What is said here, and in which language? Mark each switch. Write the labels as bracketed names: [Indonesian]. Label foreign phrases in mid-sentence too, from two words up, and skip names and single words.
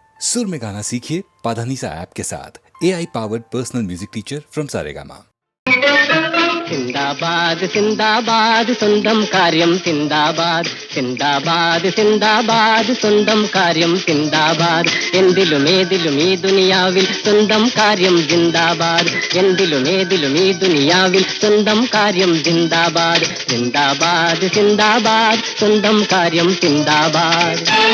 [Hindi] सुर में गाना सीखिए पाधानीसा ऐप के साथ। [English] AI powered personal music teacher from [Hindi] सारेगामा। [Malayalam] സിന്ദാബാദ് സിന്ദാബാദ് സ്വന്തം കാര്യം സിന്ദാബാദ് സിന്ദാബാദ് സിന്ദാബാദ് സ്വന്തം കാര്യം സിന്ദാബാദ് എന്തിലും ഏതിലും ഈ ദുനിയാവിൽ സ്വന്തം കാര്യം സിന്ദാബാദ് എന്തിലും ഏതിലും ഈ ദുനിയാവിൽ സ്വന്തം കാര്യം സിന്ദാബാദ് സിന്ദാബാദ് സിന്ദാബാദ് സ്വന്തം കാര്യം സിന്ദാബാദ്.